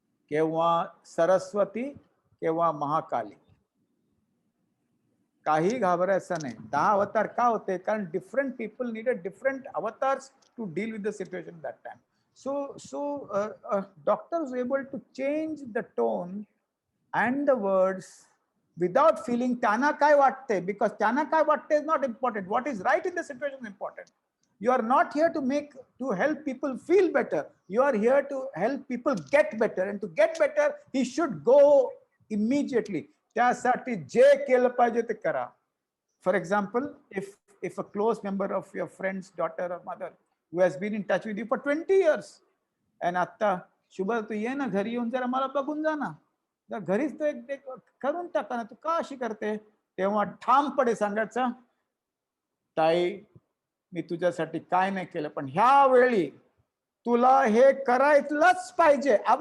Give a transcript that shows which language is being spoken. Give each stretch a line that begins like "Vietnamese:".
Marathi: केव्हा सरस्वती, केव्हा महाकाली. काही घाबरायचं नाही. 10 अवतार का होते? कारण
English: different people needed different avatars to deal with the situation that time. So a doctor is able to change the tone and the words without feeling
Marathi: त्यांना काय वाटते,
English: because त्यांना काय वाटते is not important. What is right in the situation is important. You are not here to help people feel better. You are here to help people get better, and to get better, he should go immediately.
Marathi: त्यासाठी जे केलं पाहिजे ते करा.
English: For example, if a close member of your friend's daughter or mother who has been in touch with you for 20 years, and
Marathi: आता शुभा तू ये ना घरी येऊन जरा मला बघून जा ना, घरीच तो एक करून टाका ना, तू का अशी करते, तेव्हा ठामपणे सांगायचं, ताई मी तुझ्यासाठी काय नाही केलं, पण ह्या वेळी तुला हे करायलाच पाहिजे.